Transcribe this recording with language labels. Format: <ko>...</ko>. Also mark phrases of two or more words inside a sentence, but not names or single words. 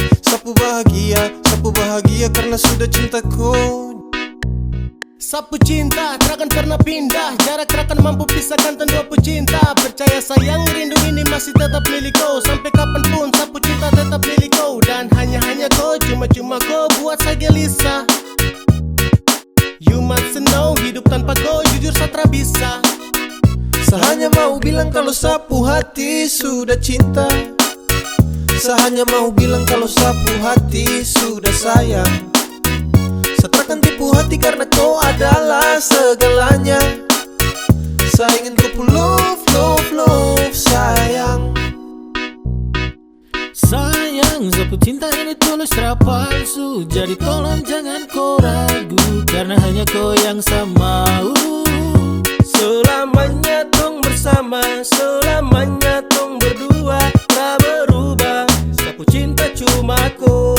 <pmy>Sapu bahagia karena sudah cintaku. Sapu cinta takkan pernah pindah, jarak takkan mampu pisahkan dua pecinta. Percaya sayang, rindu ini masih tetap milikku. Sampai kapanpun sapu cinta tetap milikku. Dan hanya kau, cuma kau buat saya gelisah.</pmy> <en>You must know,</en> <pmy>hidup tanpa kau jujur saya tak bisa. Saya hanya mau bilang kalau sapu hati sudah cinta. Saya hanya mau bilang kalau sapu hati sudah sayang. Saya takkan tipu hati karena kau adalah segalanya. Saya ingin kau</pmy> <en>love, love, love</en> <pmy>sayang. Sayang, sapu cinta ini tulus tak palsu. Jadi tolong jangan kau ragu, karena hanya kau yang saya mau. Selamanya tong bersama, selamanya tong berdua, tak berubah. Sapu cinta cuma kau.</pmy>